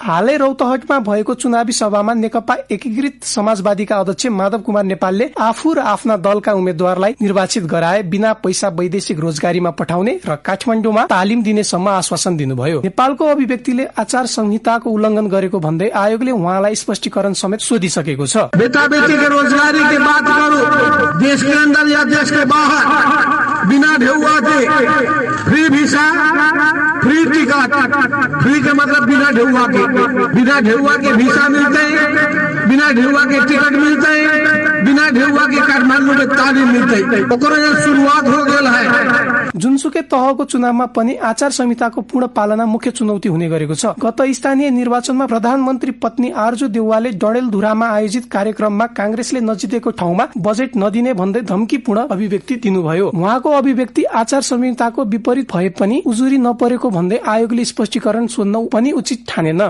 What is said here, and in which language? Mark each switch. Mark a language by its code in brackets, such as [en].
[ne] हालै रौतहटमा भएको चुनावी सभामा नेकपा एकीकृत समाजवादीका अध्यक्ष माधव कुमार नेपालले आफू र आफ्ना दलका उम्मेद्वारलाई निर्वाचित गराए बिना पैसा वैदेशिक रोजगारीमा पठाउने र काठमाडौँमा तालिम दिनेसम्म आश्वासन दिनुभयो। नेपालको अभिव्यक्तिले आचार संहिताको उल्लंघन गरेको भन्दै आयोगले उहाँलाई स्पष्टीकरण समेत सोधिसकेको छ। [hi] बेटा बेटी के रोजगारी की बात करो, देश के अंदर या देश के बाहर बिना ढेउआ के free visa, free ticket, free के मतलब बिना ढेउआ के वीसा मिलते हैं, बिना ढेउआ के टिकट मिलते हैं, बिना ढेउआ के काठमाडौँ में तालिम मिलते हैं। शुरुआत हो गया है। [ne] जुनसुकै तहको चुनावमा पनि आचार संहिताको पूर्ण पालना मुख्य चुनौती हुने गरेको छ। गत स्थानीय निर्वाचनमा प्रधानमन्त्री पत्नी आर्जु देउवाले डडेलधुरामा आयोजित कार्यक्रममा कांग्रेसले नजितेको ठाउँमा बजेट नदिने भन्दै धम्कीपूर्ण अभिव्यक्ति दिनुभयो। उहाँको अभिव्यक्ति आचार संहिताको विपरीत भए पनि उजुरी नपरेको भन्दै आयोगले स्पष्टीकरण सोध्न पनि उचित ठानेन।